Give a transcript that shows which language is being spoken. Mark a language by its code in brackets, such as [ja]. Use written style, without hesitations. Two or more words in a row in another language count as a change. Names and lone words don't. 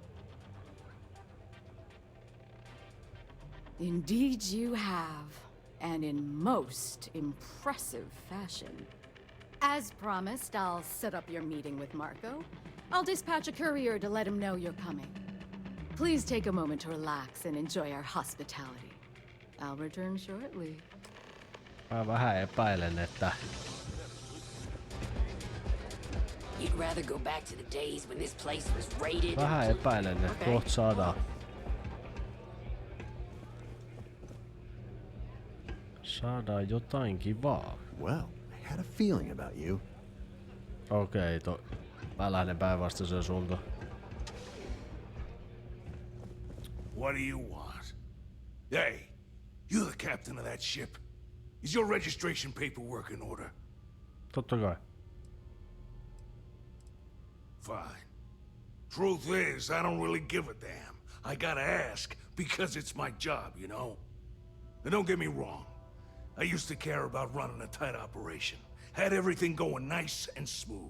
[en] Indeed you have, and in most impressive fashion. As promised, I'll set up your meeting with Marco. I'll dispatch a courier to let him know you're coming. Please take a moment to relax and enjoy our hospitality. I'll return shortly. [fi] Mä vähän epäilen, että [en] You'd rather go back to the days when this place was raided. [fi] vähän epäilen, että kohta saadaan jotain kivaa. [en] Well, I had a feeling about you. [fi] Okei, mä lähden päinvastaiseen suuntaan. [en] What do you want? Hey, you the captain of that ship. Is your registration paperwork in order? [fi] Totta kai. [en] Fine. Truth is, I don't really give a damn. I gotta ask because it's my job, you know? And don't get me wrong. I used to care about running a tight operation. Had everything going nice and smooth.